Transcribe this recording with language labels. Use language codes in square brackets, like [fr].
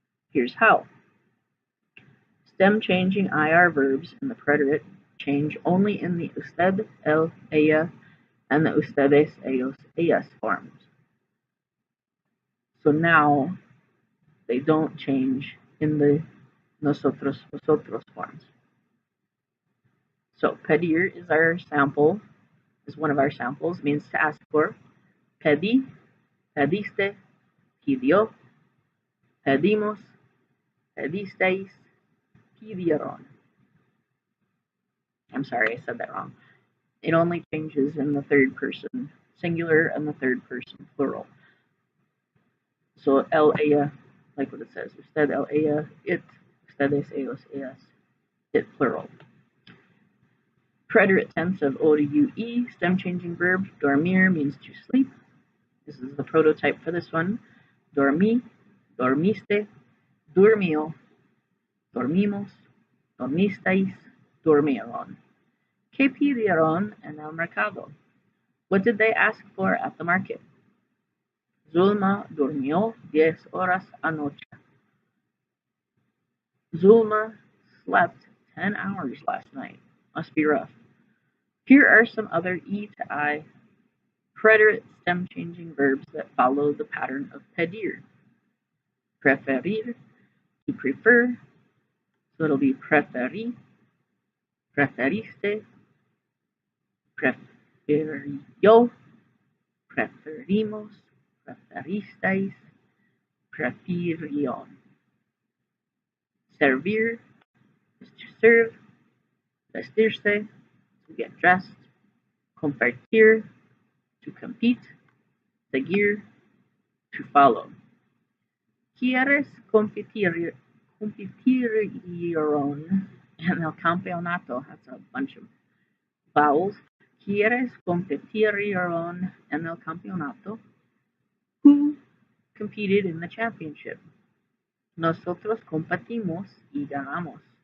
[en] Here's how. Stem-changing IR verbs in the preterite change only in the usted, él, ella, and the ustedes, ellos, ellas forms. So now they don't change in the nosotros, vosotros forms. So pedir is our sample, is one of our samples, means to ask for. [es] Pedí, pediste, pidió, pedimos, pedisteis, pidieron. [en] I'm sorry, I said that wrong. It only changes in the third person singular and the third person plural. So él, ella, like what it says, usted, él, ella, it, ustedes, ellos, ellas, it plural. Preterite tense of O to UE, stem changing verb, dormir means to sleep. This is the prototype for this one. [es] Dormí, dormiste, durmió, dormimos, dormisteis, durmieron. ¿Qué pidieron en el mercado? [en] What did they ask for at the market? [es] Zulma durmió 10 horas anoche. [en] Zulma slept 10 hours last night. Must be rough. Here are some other E to I preterite stem-changing verbs that follow the pattern of pedir. Preferir, to prefer, so it'll be preferí, preferiste, prefirió, preferimos, preferisteis, prefirión. Servir is to serve, vestirse, to get dressed, compartir, to compete, seguir, to follow. [es] ¿Quieres competieron en el campeonato? [en] That's a bunch of vowels. [es] ¿Quieres competieron en el campeonato? [en] Who competed in the championship? [es] Nosotros competimos y ganamos.